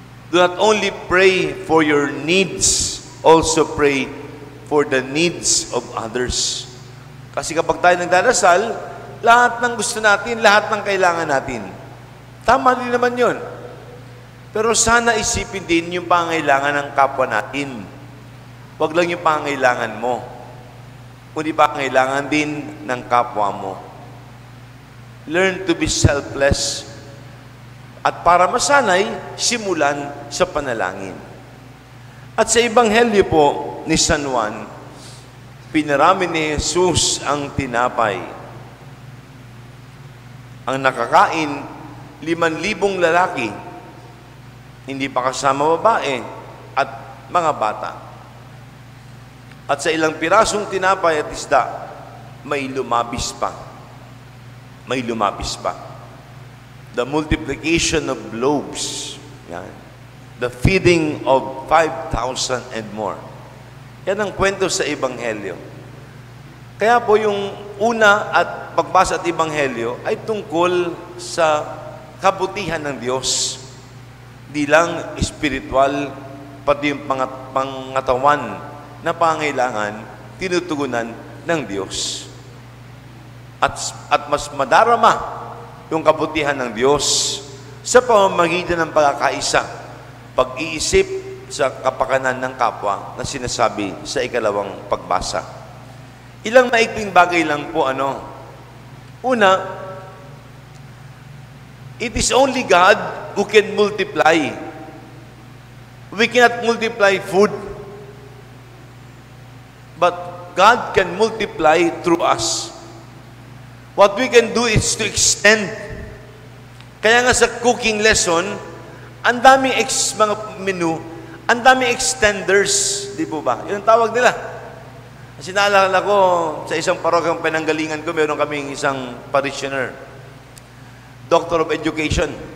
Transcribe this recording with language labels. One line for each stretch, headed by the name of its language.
English: Do not only pray for your needs, also pray for the needs of others.
Filipino: Kasi kapag tayo nagdarasal, lahat ng gusto natin, lahat ng kailangan natin. Tama din naman yun. Pero sana isipin din yung pangailangan ng kapwa natin. Huwag lang yung pangailangan mo, kundi pangailangan din ng kapwa mo.
English: Learn to be selfless.
Filipino: At para masanay, simulan sa panalangin. At sa Ebanghelyo po ni San Juan, pinarami ni Jesus ang tinapay. Ang nakakain, 5,000 lalaki, hindi pa kasama babae at mga bata. At sa ilang pirasong tinapay at isda, may lumabis pa. May lumabis pa.
English: The multiplication of loaves. Yan. The feeding of 5,000 and more.
Filipino: Yan ang kwento sa Ebanghelyo. Kaya po yung una at pagbasa at Ebanghelyo ay tungkol sa kabutihan ng Diyos. Di lang espiritual, pati yung pangatawan na pangailangan, tinutugunan ng Diyos. At mas madarama yung kabutihan ng Diyos sa pamamagitan ng pagkakaisa, pag-iisip sa kapakanan ng kapwa na sinasabi sa ikalawang pagbasa. Ilang maikling bagay lang po Una,
English: it is only God who can multiply. We cannot multiply food, but God can multiply through us. What we can do is to extend.
Filipino: Kaya nga sa cooking lesson, ang daming mga menu, ang daming extenders, di po ba? Yun ang tawag nila. Kasi naalala ko, sa isang parokyang pinanggalingan ko, meron kaming isang parishioner, Doctor of Education.